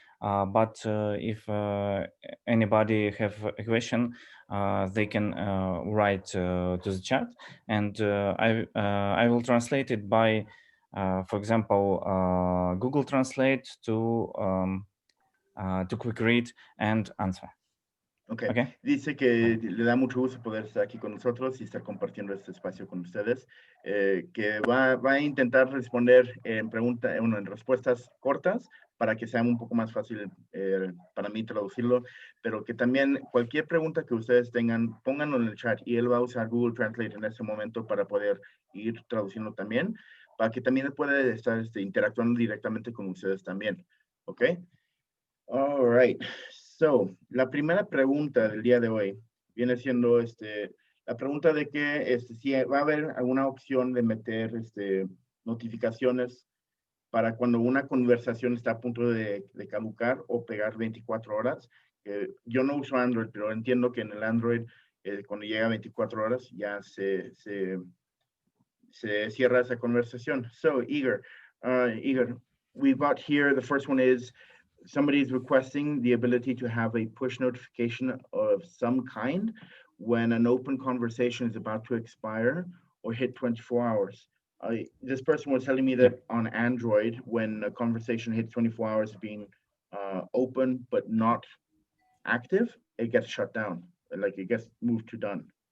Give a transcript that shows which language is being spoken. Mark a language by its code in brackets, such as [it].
[en] But if anybody have a question, they can write to the chat, and I will translate it by, for example, Google Translate to quick read and answer. Ok, Okay. [es] dice que le da mucho gusto poder estar aquí con nosotros y estar compartiendo este espacio con ustedes, que va a intentar responder en respuestas cortas para que sea un poco más fácil para mí traducirlo, pero que también cualquier pregunta que ustedes tengan, pónganlo en el chat y él va a usar Google Translate en este momento para poder ir traduciendo también, para que también pueda estar interactuando directamente con ustedes también, ¿ok? [en] All right. [es] So, la primera pregunta del día de hoy viene siendo la pregunta de que si va a haber alguna opción de meter notificaciones para cuando una conversación está a punto de caducar o pegar 24 horas. Yo no uso Android, pero entiendo que en el Android, cuando llega a 24 horas, ya se cierra esa conversación. [en] So, Igor, we've got here, the first one is, somebody is requesting the ability to have a push notification of some kind when an open conversation is about to expire or hit 24 hours. This person was telling me that on Android, when a conversation hits 24 hours being open but not active, it gets shut down, like it gets moved to done.